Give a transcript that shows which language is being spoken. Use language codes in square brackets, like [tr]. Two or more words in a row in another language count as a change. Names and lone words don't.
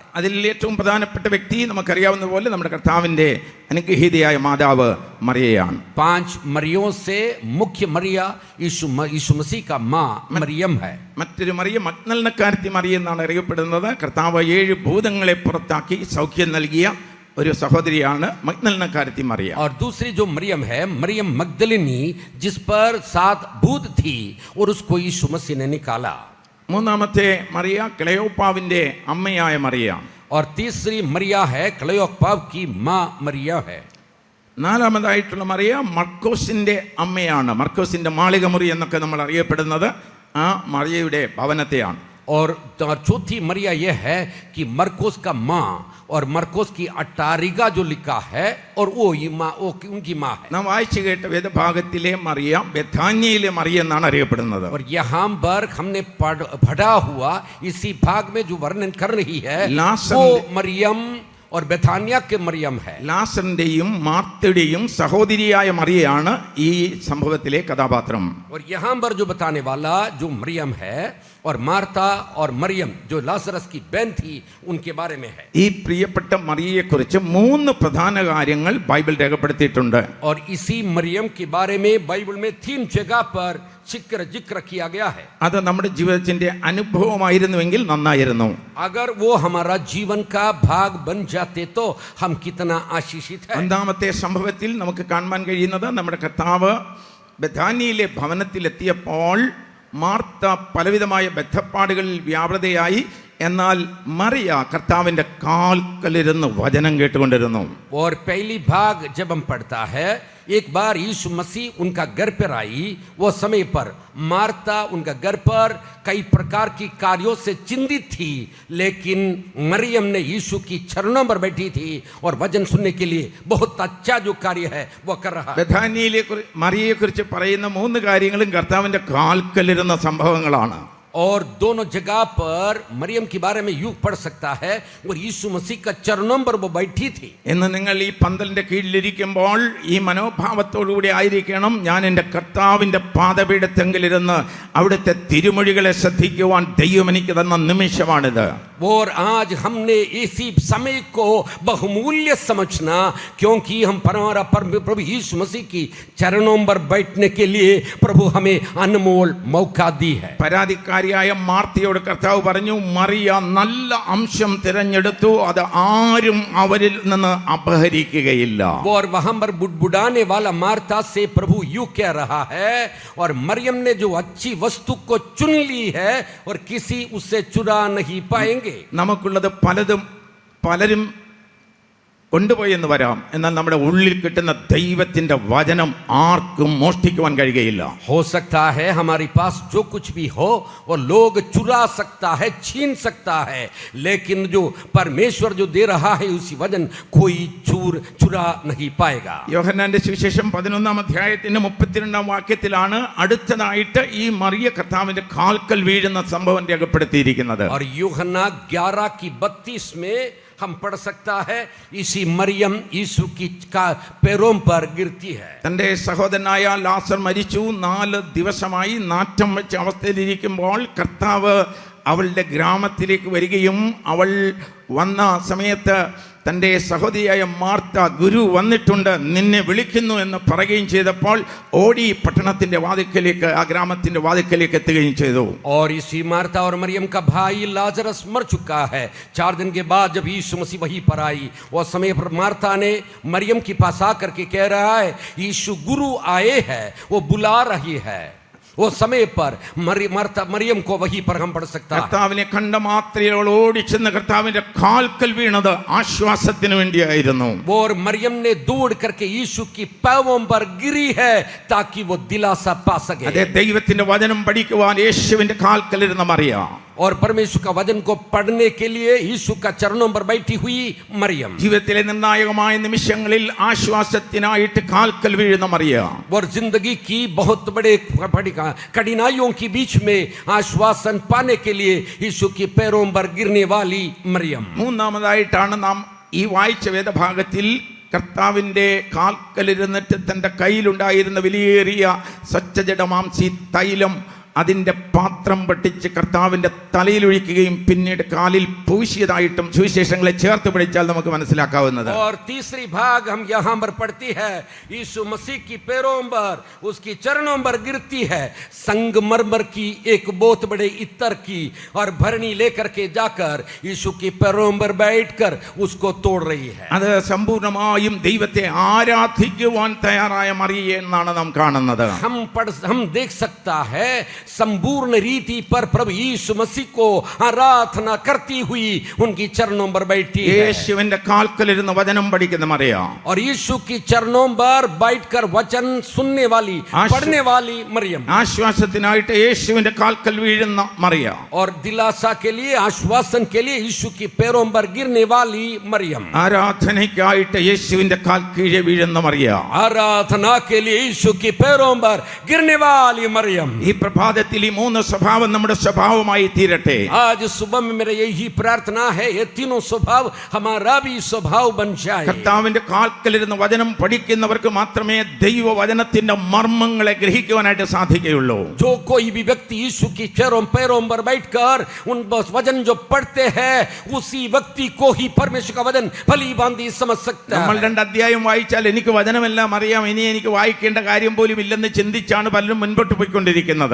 [ml] അതിൽ ഏറ്റവും പ്രധാനപ്പെട്ട വ്യക്തി നമുക്കറിയാവുന്ന പോലെ നമ്മുടെ കർത്താവിൻ്റെ അനുഗ്രഹീതയായ മാതാവ് മറിയയാണ്. [hi] 5 മറിയോं से मुख्य मरिया यीशु मसीह का मां मरियम है. [ml] മറ്റൊരു മറിയ മഗ്ദലനക്കാരത്തി മറിയ എന്നാണ് അറിയപ്പെടുന്നത്. കർത്താവ് 7 ഭൂതങ്ങളെ പുറത്താക്കി സൗഖ്യം നൽകിയ ഒരു സഹോദരിയാണ് മഗ്ദലനക്കാരത്തി മറിയ. [hi] और दूसरी जो मरियम है, मरियम मगदलिनी, जिस पर 7 भूत थी और उसको यीशु मसीह ने निकाला. [ml] മൂന്നാമത്തെ മറിയ ക്ലെയോപ്പാവിൻ്റെ അമ്മയായ മറിയ. [hi] और तीसरी मरिया है क्लेयोपाव की मां मरिया है. [ml] നാലാമതായിട്ടുള്ള മറിയ മർക്കോസിൻ്റെ അമ്മയാണ്. മർക്കോസിൻ്റെ മാളികമുറി എന്നൊക്കെ നമ്മൾ അറിയപ്പെടുന്നത് ആ മറിയയുടെ ഭവനത്തെയാണ്. [hi] और चौथी मरिया यह है कि मरकोस का माँ और मरकोस की अटारिगा जो लिखा है और वो उनकी माँ है. [ml] നാം വായിച്ചു കേട്ട വേദഭാഗത്തിലെ മറിയ ബെഥാന്യയിലെ മറിയ എന്നാണ് അറിയപ്പെടുന്നത്. [hi] और यहाँ पर हमने पढ़ा हुआ इसी भाग में जो वर्णन कर रही है वो मरियम और बेथानिया के मरियम है. [ml] ലാസറിന്റെയും മാർത്തയുടെയും സഹോദരിയായ മറിയയാണ് ഈ സംഭവത്തിലെ കഥാപാത്രം. [hi] और यहाँ पर जो बताने वाला जो मरियम है और मार्ता और मरियम जो लाजरस की बहन थी उनके बारे में है. [ml] ഈ പ്രിയപ്പെട്ട മറിയയെക്കുറിച്ച് 3 പ്രധാന കാര്യങ്ങൾ ബൈബിൾ രേഖപ്പെടുത്തിയിട്ടുണ്ട്. [hi] और इसी मरियम के बारे में बाइबल में 3 जगह पर जिक्र किया गया है. [ml] അത് നമ്മുടെ ജീവിതത്തിന്റെ അനുഭവമായിരുന്നുവെങ്കിൽ നന്നായിരുന്നു. [hi] अगर वो हमारा जीवन का भाग बन जाते तो हम कितना आशीषित है. [ml] ഒന്നാമത്തെ സംഭവത്തിൽ നമുക്ക് കാണാൻ കഴിയുന്നത് നമ്മുടെ കർത്താവ് ബെഥാനിയിലെ ഭവനത്തിലെത്തിയപ്പോൾ മാർത്ത പലവിധമായ ബദ്ധപ്പാടുകളിൽ വ്യാപൃതയായി. എന്നാൽ മറിയ കർത്താവിൻ്റെ കാൽക്കലിരുന്ന് വചനം കേട്ടുകൊണ്ടിരുന്നു. [hi] और पहली भाग जब हम पढ़ता है, एक बार यीशु मसीह उनका घर पर आई, वो समय पर मार्ता उनका घर पर कई प्रकार की कार्यों से चिंतित थी, लेकिन मरियम ने यीशु की चरणों पर बैठी थी और वचन सुनने के लिए बहुत अच्छा जो कार्य है वो कर रहा है. [ml] ബെഥാനിയിലെ മറിയയെക്കുറിച്ച് പറയുന്ന 3 കാര്യങ്ങളും കർത്താവിൻ്റെ കാൽക്കലിരുന്ന സംഭവങ്ങളാണ്. [hi] और दोनों जगह पर मरियम के बारे में यूं पढ़ सकता है और यीशु मसीह का चरणों पर वो बैठी थी. [ml] എന്ന് നിങ്ങൾ ഈ പന്തലിന്റെ കീഴിലിരിക്കുമ്പോൾ ഈ മനോഭാവത്തോടുകൂടി ആയിരിക്കണം. ഞാൻ എൻ്റെ കർത്താവിൻ്റെ പാദപീഠത്തെങ്കിലിരുന്ന് അവിടുത്തെ തിരുമൊഴികളെ ശ്രദ്ധിക്കുവാൻ ദൈവം എനിക്ക് തന്ന നിമിഷമാണിത്. [hi] और आज हमने इसी समय को बहुमूल्य समझना, क्योंकि हम हमारा प्रभु यीशु मसीह की चरणों पर बैठने के लिए प्रभु हमें अनमोल मौका दी है. [ml] പരാതിക്കാരിയായ മാർത്തയോട് കർത്താവ് പറഞ്ഞു, മറിയ നല്ല അംശം തിരഞ്ഞെടുത്തു, അത് ആരും അവരിൽ നിന്ന് അപഹരിക്കുകയില്ല. [hi] और वहां पर बुड़बुड़ाने वाला मार्ता से प्रभु यूं कह रहा है, और मरियम ने जो अच्छी वस्तु को चुन ली है और किसी उससे चुरा नहीं पाएंगे. [ml] നമുക്കുള്ളത് പലരും കൊണ്ടുപോയെന്ന് വരാം, എന്നാൽ നമ്മുടെ ഉള്ളിൽ കിട്ടുന്ന ദൈവത്തിന്റെ വചനം ആർക്കും മോഷ്ടിക്കുവാൻ കഴിയുകയില്ല. [hi] हो सकता है हमारे पास जो कुछ भी हो वो लोग चुरा सकता है, छीन सकता है, लेकिन जो परमेश्वर जो दे रहा है उसी वचन कोई चुरा नहीं पाएगा. [ml] യോഹന്നാന്റെ സുവിശേഷം 11-ാം അധ്യായത്തിന്റെ 32-ാം വാക്യത്തിലാണ് അടുത്തതായിട്ട് ഈ മറിയ കർത്താവിന്റെ കാൽക്കൽ വീഴുന്ന സംഭവം രേഖപ്പെടുത്തിയിരിക്കുന്നത്. [hi] और यूहन्ना 11:32 में हम पढ़ सकता है इसी मरियम यीशु की पैरों पर गिरती है. [ml] തന്റെ സഹോദരനായ ലാസർ മരിച്ചു. 4 ദിവസമായി നാറ്റം വെച്ച അവസ്ഥയിലിരിക്കുമ്പോൾ കർത്താവ് അവളുടെ ഗ്രാമത്തിലേക്ക് വരികയും അവൾ വന്ന സമയത്ത് തൻ്റെ സഹോദരിയായ മാർത്ത, ഗുരു വന്നിട്ടുണ്ട്, നിന്നെ വിളിക്കുന്നു എന്ന് പറയുകയും ചെയ്തപ്പോൾ ഓടി പട്ടണത്തിന്റെ വാതിക്കലേക്ക്, ആ ഗ്രാമത്തിന്റെ വാതിക്കലേക്ക് എത്തുകയും ചെയ്തു. [hi] और इसी मार्ता और मरियम का भाई लाजरस मर चुका है. 4 दिन के बाद जब यीशु मसीह वहीं पर आई, उस समय पर मार्ता ने मरियम के पास आकर के कह रहा है, यीशु गुरु आए हैं, वो बुला रही है. वो समय पर मरियम को वहीं पर हम पढ़ सकता है। [ml] കർത്താവിനെ കണ്ട മാത്രയിൽ അവൾ ഓടിച്ചെന്ന് കർത്താവിന്റെ കാൽക്കൽ വീണത് ആശ്വാസത്തിന് വേണ്ടിയായിരുന്നു. [hi] और मरियम ने दौड़ करके यीशु की पैरों पर गिरी है ताकि वो दिलासा पा सके। [ml] അതേ ദൈവത്തിന്റെ വചനം പഠിക്കുവാൻ യേശുവിന്റെ കാൽക്കലിരുന്ന മറിയ, [hi] और परमेश्वर का वचन को पढ़ने के लिए यीशु का चरणों पर बैठी हुई मरियम, [ml] ജീവിതത്തിലെ നിർണായകമായ നിമിഷങ്ങളിൽ ആശ്വാസത്തിനായിട്ട് കാൽക്കൽ വീഴുന്ന മറിയ, [hi] और जिंदगी की बहुत बड़े कठिनाइयों के बीच में आश्वासन पाने के लिए यीशु के पैरों पर गिरने वाली मरियम। [ml] മൂന്നാമതായിട്ടാണ് നാം ഈ വായിച്ച വേദഭാഗത്തിൽ കർത്താവിന്റെ കാൽക്കലിരുന്നിട്ട് തന്റെ കയ്യിലുണ്ടായിരുന്ന വിലയേറിയ സ്വച്ഛജടമാംസി തൈലം അതിന്റെ പാത്രം പൊട്ടിച്ച് കർത്താവിന്റെ തലയിലൊഴിക്കുകയും പിന്നീട് കാലിൽ പൂശിയതായിട്ടും സുവിശേഷങ്ങളെ ചേർത്ത് പഠിച്ചാൽ നമുക്ക് മനസ്സിലാക്കാവുന്നത്. [hi] और तीसरी भाग हम यहाँ पर पढ़ती है, यीशु मसीह की पैरों पर, उसकी चरणों पर गिरती है संगमरमर की एक बहुत बड़े इत्र की, और भरनी लेकर के जाकर यीशु की पैरों पर बैठकर उसको तोड़ रही है। [ml] അത് സമ്പൂർണ്ണമായും ദൈവത്തെ ആരാധിക്കുവാൻ തയ്യാറായ മറിയ എന്നാണ് നാം കാണുന്നത്. [hi] हम देख सकता है संपूर्ण रीति पर प्रभु यीशु मसीह को आराधना करती हुई उनकी चरणों पर बैठी है। [ml] യേശുവിന്റെ കാൽക്കലിരുന്ന് വചനം പഠിക്കുന്ന മറിയ, [hi] और यीशु की चरणों पर बैठकर वचन सुनने वाली, पढ़ने वाली मरियम, [ml] ആശ്വാസത്തിനായിട്ട് യേശുവിന്റെ കാൽക്കൽ വീഴുന്ന മറിയ, [hi] और दिलासा के लिए, आश्वासन के लिए यीशु की पैरों पर गिरने वाली मरियम, [ml] ആരാധനയ്ക്കായിട്ട് യേശുവിന്റെ കാൽ കീഴെ വീഴുന്ന മറിയ, [hi] आराधना के लिए यीशु की पैरों पर गिरने वाली मरियम। [ml] ഈ പ്രഭാതത്തിൽ ഈ മൂന്ന് സ്വഭാവം നമ്മുടെ സ്വഭാവമായി തീരട്ടെ. [hi] आज सुबह में मेरा यही प्रार्थना है, ये तीनों स्वभाव हमारा भी स्वभाव बन जाए। [ml] കർത്താവിന്റെ കാൽക്കലിരുന്ന് വചനം പഠിക്കുന്നവർക്ക് മാത്രമേ ദൈവവചനത്തിന്റെ മർമ്മങ്ങളെ ഗ്രഹിക്കുവാനായിട്ട് സാധിക്കുകയുള്ളൂ. [hi] जो कोई भी व्यक्ति यीशु की पैरों पर बैठकर उन वचन जो पढ़ते हैं, उसी व्यक्ति को ही परमेश्वर का वचन भली भांति समझ सकता [ml] നമ്മൾ [hi] है। [ml] 2 അധ്യായം വായിച്ചാൽ എനിക്ക് വചനമെല്ലാം അറിയാം, ഇനി എനിക്ക് വായിക്കേണ്ട കാര്യം പോലും ഇല്ലെന്ന് ചിന്തിച്ചാണ് പലരും മുൻപോട്ട് പോയിക്കൊണ്ടിരിക്കുന്നത്.